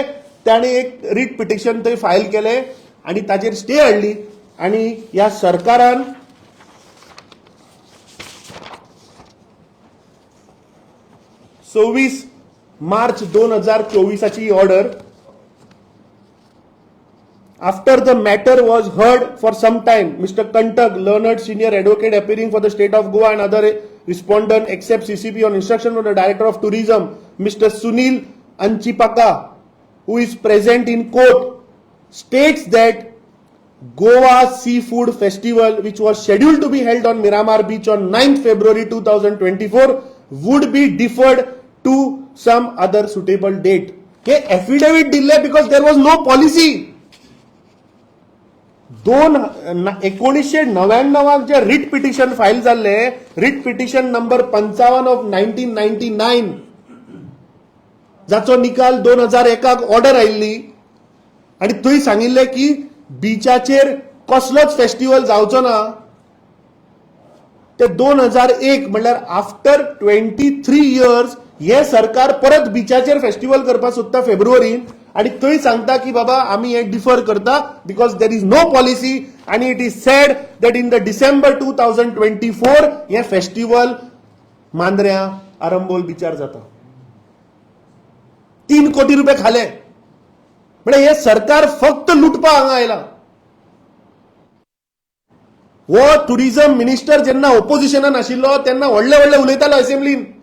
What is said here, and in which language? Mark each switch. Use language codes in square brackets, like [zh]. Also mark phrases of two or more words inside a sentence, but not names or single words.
[kok] ताणें एक [en] writ petition [kok] थंय फायल केलें आनी ताचेर स्टे हाडली. आनी ह्या सरकारान 26 मार्च 2024 ऑर्डर. [en] After the matter was heard for some time, Mr. Kantak, learned senior advocate appearing for the state of Goa and other respondent except CCP on instruction of the Director of Tourism, Mr. Sunil Anchipaka, who is present in court, states that Goa Seafood Festival, which was scheduled to be held on Miramar Beach on 9th February 2024, would be deferred to some other suitable date. Okay, affidavit delay because there was no policy. [kok] 1999 जे [en] writ petition [kok] फायल जाल्ले, [en] writ petition number 55 of 1999, [kok] जाचो निकाल 2001 ऑर्डर आयिल्ली आनी थंय सांगिल्ले की बीचाचेर कसलोच फेस्टिवल जावचो ना. ते 2001 म्हणल्यार [en] after 23 years [kok] हे सरकार परत बीचाचेर फेस्टिवल करपाक सोदता फेब्रुवारीन. आणि थंय सांगता की बाबा आम्ही हे डिफर करता [en] because there is no policy. [kok] आणि [en] It is said that in the December 2024 [kok] हे फेस्टिवल मांद्र्या आरंबोल बिचार जाता. 3 कोटी रुपये खाले. म्हणजे हे सरकार फक्त लुटपा हांगा आयला. हो टुरिझम मिनिस्टर जेन्ना ओपोजिशनान आशिल्लो तेन्ना व्हडले व्हडले उलयतालो असेंब्लीन.